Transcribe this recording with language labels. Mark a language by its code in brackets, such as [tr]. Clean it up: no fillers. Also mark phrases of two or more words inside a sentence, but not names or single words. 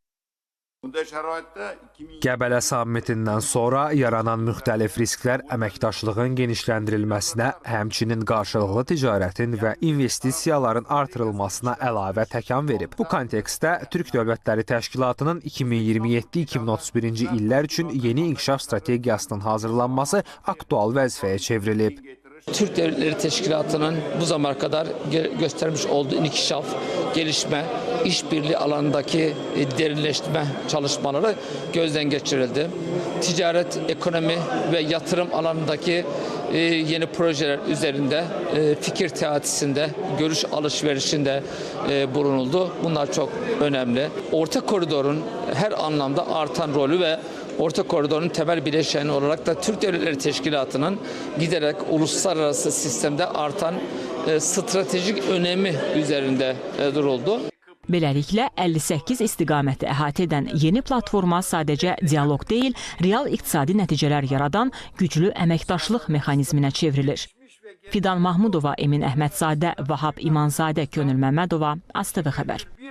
[az] Qəbələ sammitindən sonra yaranan müxtəlif risklər əməkdaşlığın genişləndirilməsinə, həmçinin qarşılıqlı ticarətin və investisiyaların artırılmasına əlavə təkan verib. Bu kontekstdə Türk Dövlətləri Təşkilatının 2027-2031-ci illər üçün yeni inkişaf strategiyasının hazırlanması aktual vəzifəyə çevrilib. [tr] Türk Devletleri Teşkilatı'nın bu zamana kadar göstermiş olduğu inkişaf, gelişme, işbirliği alanındaki derinleştirme çalışmaları gözden geçirildi. Ticaret, ekonomi ve yatırım alanındaki yeni projeler üzerinde fikir teatisinde, görüş alışverişinde bulunuldu. Bunlar çok önemli. Orta koridorun her anlamda artan rolü ve Orta Koridor'un temel bileşeni olarak da Türk Devletleri Teşkilatı'nın giderek uluslararası sistemde artan stratejik önemi üzerinde duruldu. [az] Beləliklə, 58 istiqaməti əhatə edən yeni platforma sadəcə dialoq deyil, real iqtisadi nəticələr yaradan güclü əməkdaşlıq mexanizminə çevrilir. Fidan Mahmudova, Emin Əhmədzadə, Vahab İmanzadə, Könül Məmmədova, ASTV Xəbər.